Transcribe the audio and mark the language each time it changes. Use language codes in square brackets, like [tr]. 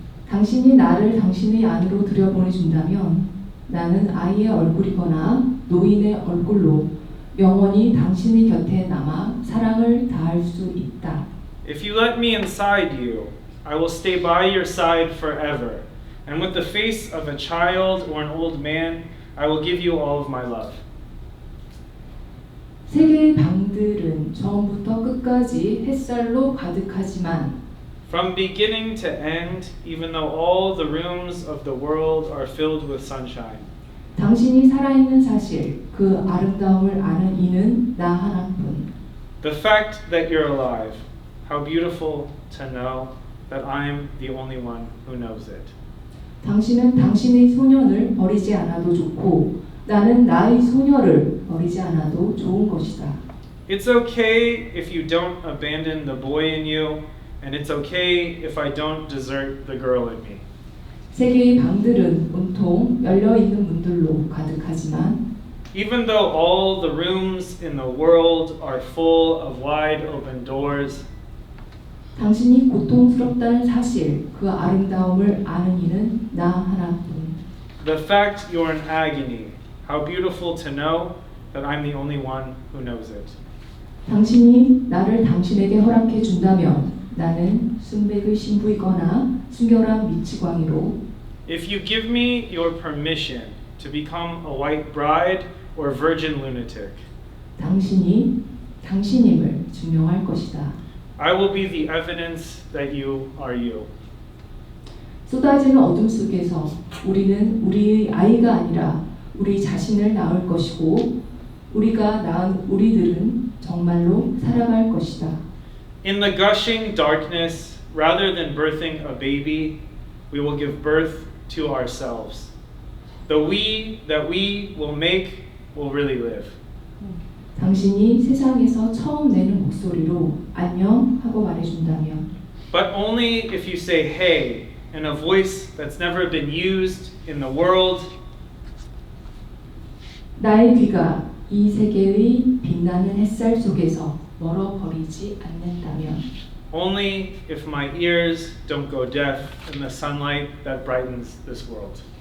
[ko] 당신이 나를 당신의 안으로 들여보내준다면 나는 아이의 얼굴이거나 노인의 얼굴로 영원히 당신의 곁에 남아 사랑을 다할 수 있다. [en] If you let me inside you, I will stay by your side forever. And with the face of a child or an old man, I will give you all of my love. [ko] 세계의 방들은 처음부터 끝까지 햇살로 가득하지만 [en] From beginning to end, even though all the rooms of the world are filled with sunshine, [ko] 당신이 살아있는 사실, 그 아름다움을 아는 이는 나 하나뿐. [en] the fact that you're alive, how beautiful to know that I'm the only one who knows it. [ko] 당신은 당신의 소년을 버리지 않아도 좋고 나는 나의 소녀를 버리지 않아도 좋은 것이다. [en] It's okay if you don't abandon the boy in you, and it's okay if I don't desert the girl in me. [ko] 세계의 방들은 온통 열려있는 문들로 가득하지만 [en] Even though all the rooms in the world are full of wide open doors, [ko] 당신이 고통스럽다는 사실, 그 아름다움을 아는 이는 나 하나뿐. [en] the fact you're in agony, how beautiful to know that I'm the only one who knows it. [ko] 당신이 나를 당신에게 허락해 준다면 나는 순백의 신부이거나 순결한 미치광이로 [en] If you give me your permission to become a white bride or virgin lunatic, [ko] 당신이 당신임을 증명할 것이다. [en] I will be the evidence that you are you. [ko] 쏟아지는 어둠 속에서 우리는 우리의 아이가 아니라 우리 자신을 낳을 것이고 우리가 낳은 우리들은 정말로 살아갈 것이다. [en] In the gushing darkness, rather than birthing a baby, we will give birth to ourselves. The we that we will make will really live. [ko] 당신이 세상에서 처음 내는 목소리로 안녕 하고 말해준다면 [en] But only if you say hey in a voice that's never been used in the world, [ko] 나의 귀가 이 세계의 빛나는 햇살 속에서 멀어버리지 않는다면 [en] only if my ears don't go deaf in the sunlight that brightens this world.